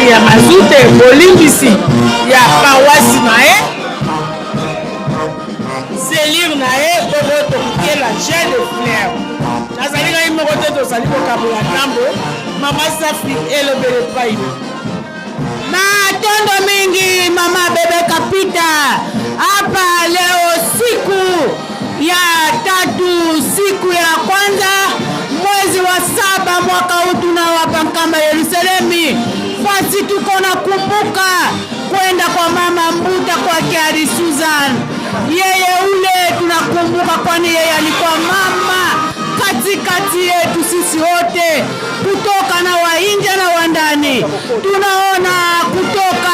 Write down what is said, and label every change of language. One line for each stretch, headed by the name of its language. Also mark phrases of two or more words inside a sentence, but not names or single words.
Lingala: azute bolimbisi ya paroisse na ye selire na ye oyo tokokela
French: jet de fleur
Lingala: nazali ngai moko te tozali kokabola ntambo mama safi elobele epai matondo mingi mama bebe
Swahili: kapita hapa leo siku ya tatu siku ya kwanza mwezi wa 7 mwaka huu tunawapa Nkamba Yerusalemi fasi tuko na kumbuka kwenda kwa mama Mbuta kwa Kiari Susan yeye ule tunakumbuka kwani yeye alikuwa mama katikati yetu sisi wote kutoka na wainja na wandani tunaona kutoka